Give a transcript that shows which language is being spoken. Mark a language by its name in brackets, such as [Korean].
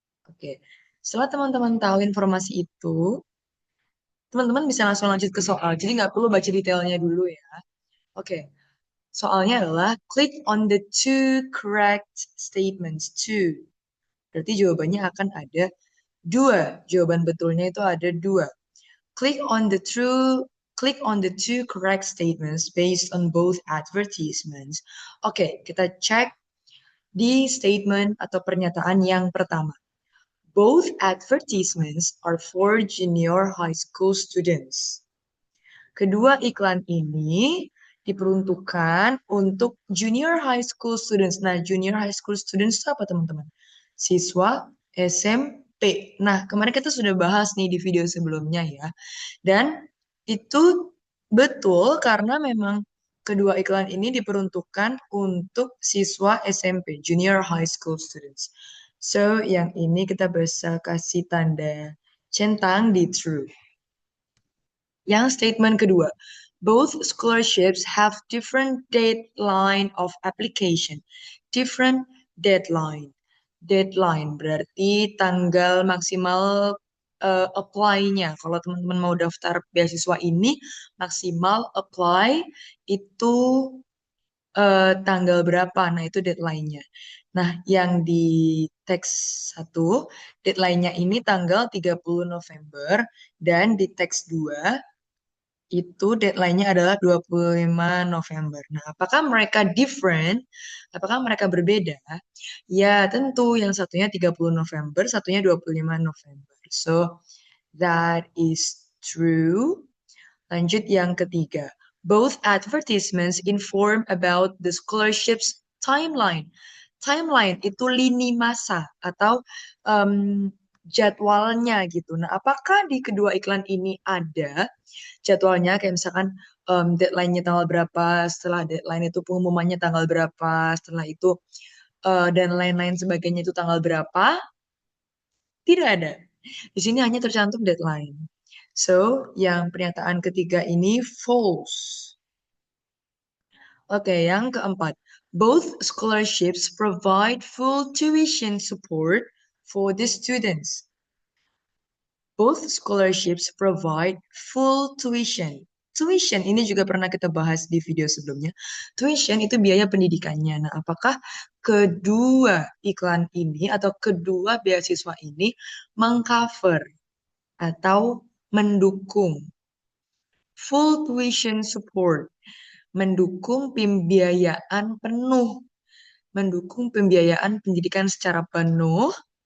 [Indonesian] Oke, setelah teman-teman tahu informasi itu, teman-teman bisa langsung lanjut ke soal. Jadi nggak perlu baca detailnya dulu ya. Oke, soalnya adalah [English] click on the two correct statements. Two. [Indonesian] Berarti jawabannya akan ada dua. Jawaban betulnya itu ada dua. [English] Click on the true Click on the two correct statements based on both advertisements. [Indonesian] Oke, kita cek di statement atau pernyataan yang pertama. [English] Both advertisements are for junior high school students. [Indonesian] Kedua iklan ini diperuntukkan untuk junior high school students. Nah, junior high school students itu apa teman-teman? Siswa SMP. Nah, kemarin kita sudah bahas nih di video sebelumnya ya. Dan itu betul karena memang kedua iklan ini diperuntukkan untuk siswa SMP, junior high school students. So, yang ini kita bisa kasih tanda centang di true. Yang statement kedua, [English] both scholarships have different deadline of application. [Indonesian] Different deadline. Deadline berarti tanggal maksimal apply-nya. Kalau teman-teman mau daftar beasiswa ini, maksimal apply itu tanggal berapa? Nah, itu deadline-nya. Nah, yang di teks 1, deadline-nya ini tanggal 30 November dan di teks 2 itu deadline-nya adalah 25 November. Nah, apakah mereka different? Apakah mereka berbeda? Ya, tentu yang satunya 30 November, satunya 25 November. [English] So, that is true. [Indonesian] Lanjut yang ketiga. [English] Both advertisements inform about the scholarship's timeline. [Indonesian] Timeline itu lini masa atau um, jadwalnya gitu. Nah, apakah di kedua iklan ini ada jadwalnya kayak misalkan deadline-nya tanggal berapa, setelah deadline itu pengumumannya tanggal berapa, setelah itu dan lain-lain sebagainya itu tanggal berapa? Tidak ada. Di sini hanya tercantum deadline. So, yang pernyataan ketiga ini false. Oke, yang keempat. [English] Both scholarships provide full tuition support for the students. Both scholarships provide full tuition. [Indonesian] Tuition ini juga pernah kita bahas di video sebelumnya. Tuition itu biaya pendidikannya. Nah, apakah kedua iklan ini atau kedua beasiswa ini mengcover atau mendukung full tuition support, mendukung pembiayaan penuh, mendukung pembiayaan pendidikan secara penuh?